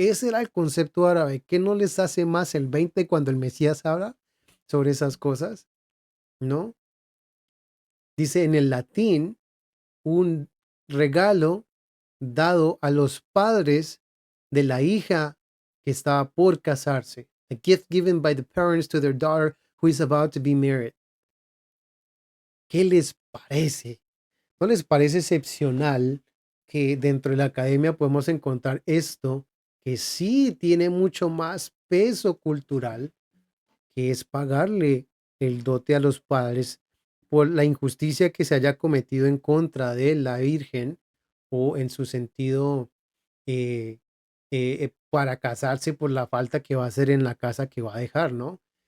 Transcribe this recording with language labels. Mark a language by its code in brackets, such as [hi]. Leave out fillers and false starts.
[es] Ese era el concepto árabe. ¿Qué no les hace más el 20 cuando el Mesías habla sobre esas cosas? ¿No? Dice en el latín un regalo dado a los padres de la hija que estaba por casarse. [en] A gift given by the parents to their daughter who is about to be married. [es] ¿Qué les parece? ¿No les parece excepcional que dentro de la academia podemos encontrar esto que sí tiene mucho más peso cultural, que es pagarle el dote a los padres por la injusticia que se haya cometido en contra de la Virgen o en su sentido eh, para casarse por la falta que va a hacer en la casa que va a dejar, ¿no?